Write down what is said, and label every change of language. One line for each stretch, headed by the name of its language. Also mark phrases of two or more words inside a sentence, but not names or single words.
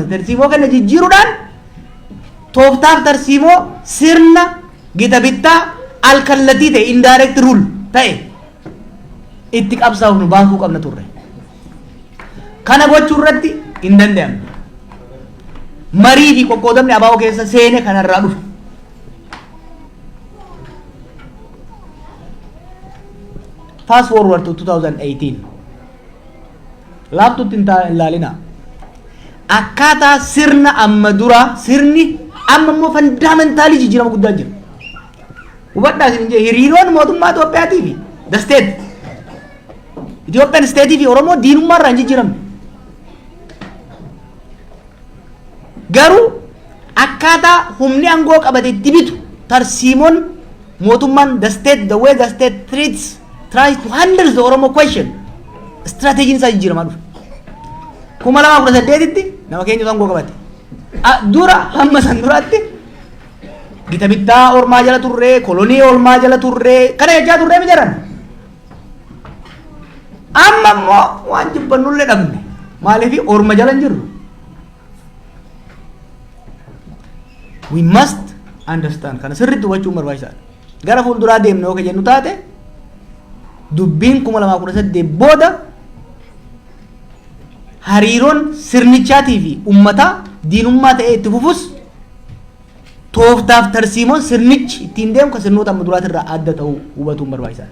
Oromo: Tarsiimoo keenya jijjiiruudhaan tooftaaf tarsiimoo sirna gita bittaa alkallattii ta'e
English: indirect rule
Oromo: ta'e itti qabsaa'uuf nu baasuu qabna turre. Kana gochuu irratti hin danda'amne. Marii fi qoqqoodamni abaa'oo keessa seene kanarraa dhufe.
English: Fast forward to 2018.
Oromo: Laaftuutti hin ilaalina. Akkaataa sirna amma dura sirni amma immoo fundamentaalii jijjiirama guddaa jira. Hubadhaa isin jee hiriiroon mootummaa Itoophiyaatii fi
English: the state
Oromo: Itoophiyaan steetii fi Oromoo diinummaa irraa hin jijjiiramne. Garuu akkaataa humni aangoo qabate itti bitu tarsiimoon mootummaan
English: the state the way the state tries to handle the Oromo question
Oromo: strategiin isaa jijjiiramaa dhufe. 2018tti nama keenya aangoo qabate. Dura hamma san duraatti gita bittaa ormaa jala turree kolonii ormaa jala turree kana jechaa turree mijaran. Amma immoo waan jibbannullee dhabne maaliif orma jala hin jirru.
English: We must understand
Oromo: kana sirriitti hubachuun barbaachisaadha. Gara fuulduraa deemne yoo jennu taate dubbiin 2018 booda hariiroon sirnichaatii fi uummataa diinummaa ta'ee itti fufus tooftaaf tarsiimoon sirnichi ittiin deemu kan sirnoota amma duraatirraa adda ta'uu hubatuun barbaachisaadha.